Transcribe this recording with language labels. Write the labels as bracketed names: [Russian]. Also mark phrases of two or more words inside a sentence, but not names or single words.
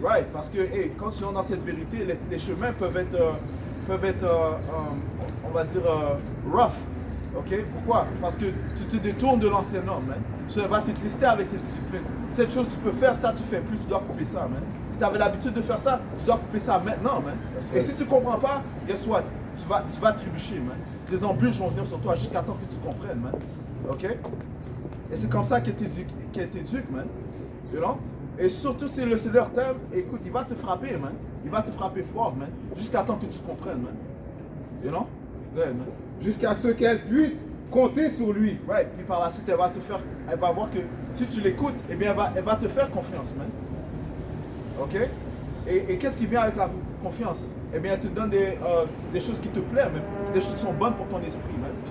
[French] Right, parce que hey, quand tu es dans cette vérité, les chemins peuvent être on va dire, rough. Ok? Pourquoi? Parce que tu te détournes de l'ancien homme, man. Ça va te tester avec cette discipline. Cette chose, tu peux faire ça, tu fais plus, tu dois couper ça, man. Si tu avais l'habitude de faire ça, tu dois couper ça maintenant, man. Et si tu ne comprends pas, [English] guess what? [French] Tu vas trébucher, man. Des embûches vont venir sur toi jusqu'à temps que tu comprennes, man. Ok? Et c'est comme ça qu'elle t'éduque, man. [English] You know? [French] Et surtout si le Seigneur t'aime, écoute, il va te frapper, man. Il va te frapper fort, man. Jusqu'à temps que tu comprennes, man. [English] You know? Go ahead, man. [French] Jusqu'à ce qu'elle puisse compter sur lui. Right. Puis par la suite, elle va voir que si tu l'écoutes, eh bien, elle va te faire confiance, man. Ok? Et qu'est-ce qui vient avec la confiance? Eh bien, elle te donne des choses qui te plaisent, man. Des choses qui sont bonnes pour ton esprit, man.